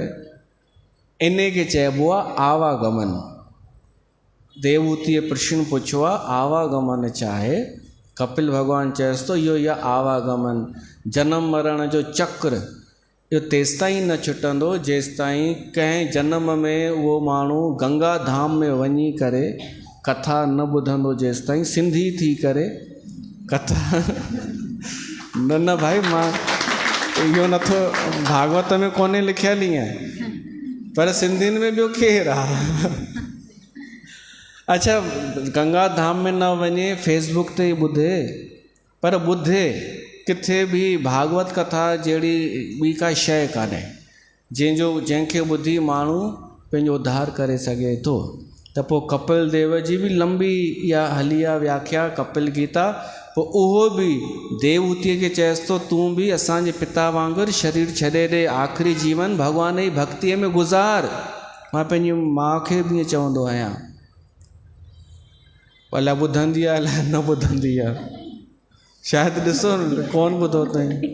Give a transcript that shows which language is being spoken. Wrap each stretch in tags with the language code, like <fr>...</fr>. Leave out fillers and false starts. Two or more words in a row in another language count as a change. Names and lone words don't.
<sd>इन खे चइबो आहे आवागमन। देवहूतीअ प्रश्न पुछियो आहे आवागमन छा आहे? कपिल भॻवानु चएसि थो इहो ई आहे आवागमन। जनम मरण जो चक्र इहो तेसिताईं न छुटंदो जेसिताईं कंहिं जनम में उहो माण्हू गंगा धाम में वञी करे कथा न ॿुधंदो, जेसिताईं सिंधी थी करे कथा न भाई मां इहो नथो, भागवत में कोन्हे लिखियल ई आहे, पर सिंधियुनि में ॿियो केरु आहे? अच्छा, गंगा धाम में न वञे, फेसबुक ते ई ॿुधे, पर ॿुधे किथे बि भागवत कथा जहिड़ी ॿी का शइ कान्हे जंहिंखे ॿुधी माण्हू पंहिंजो उद्धार करे सघे थो। त पोइ कपिल देव जी बि लंबी इहा हली आहे व्याख्या कपिल गीता। पोइ उहो बि देवहूतीअ खे चएसि थो तूं बि असांजे पिता वांगुरु शरीर छॾे ॾे, आख़िरी जीवन भॻवान जी भक्तीअ में गुज़ार। मां पंहिंजी माउ खे बि ईअं चवंदो आहियां, अलाए ॿुधंदी आहे अलाए न ॿुधंदी आहे, शायदि ॾिसो कोन ॿुधो अथई।</sd>